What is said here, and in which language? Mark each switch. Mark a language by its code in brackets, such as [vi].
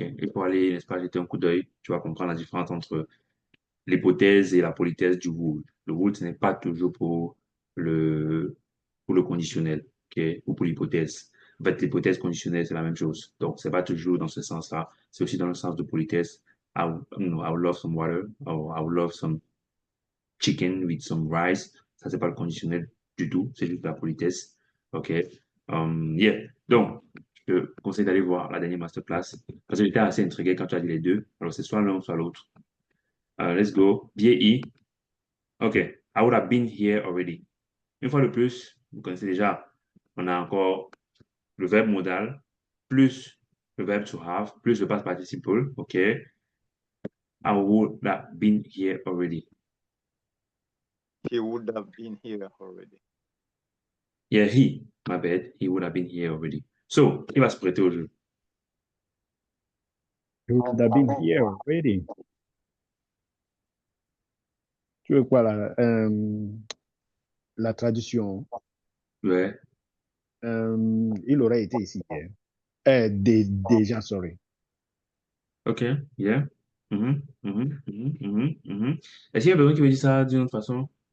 [fr] Il faut aller, n'est-ce pas, jeter un coup d'œil. Tu vas comprendre la différence entre l'hypothèse et la politesse du would. Le would, ce n'est pas toujours le, pour le conditionnel, OK, ou pour l'hypothèse. En fait, l'hypothèse conditionnelle, c'est la même chose. Donc, c'est pas toujours dans ce sens-là. C'est aussi dans le sens de politesse. [en] I would love some water, or I would love some chicken with some rice. [fr] Ça, c'est pas le conditionnel du tout. C'est juste la politesse. OK. Yeah. Donc, je te conseille d'aller voir la dernière masterclass parce que j'étais assez intrigué quand tu as dit les deux. Alors, c'est soit l'un, soit l'autre. [en] Let's go. BAE. OK. I would have been here already. [fr] Une fois de plus, vous connaissez déjà, on a encore le verbe modal plus le verbe to have plus le past participle. [en] OK. I would have been here already. He would have been here already. Yeah, my bad. He would have been here already. [fr] So, il va se prêter au jeu. [en] You would have been here already. [fr] Tu veux quoi, la traduction? Ouais. Il aurait été ici hier. Déjà, sorry. [en] OK. Yeah. [fr] Est-ce qu'il y a besoin qui veut dire ça d'une autre façon?